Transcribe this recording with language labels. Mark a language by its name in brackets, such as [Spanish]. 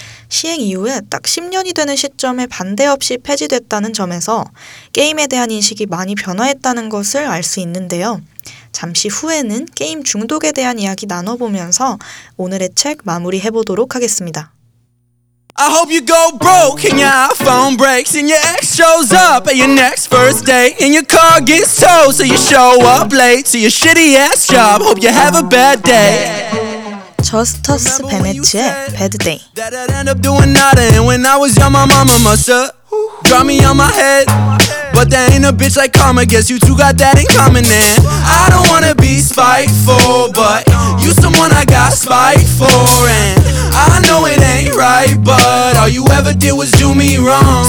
[Korean] 시행 이후에 딱 10년이 되는 시점에 반대 없이 폐지됐다는 점에서 게임에 대한 인식이 많이 변화했다는 것을 알 수 있는데요. 잠시 후에는 게임 중독에 대한 이야기 나눠보면서 오늘의 책 마무리해보도록 하겠습니다. [English] I hope you go broke and your iPhone breaks and your ex shows up at your next first date and your car gets towed so you show up late to your shitty ass job. Hope you have a bad day. [Korean] 저스터스 베네츠의 배드 데이. [English] That I'd end up doing nothing when I was young, my mama must have dropped me on my head. But there ain't a bitch like karma. Guess you two got that in common then. I don't wanna be spiteful, but you someone I got spite for. And I know it ain't right, but all you ever did was do me wrong.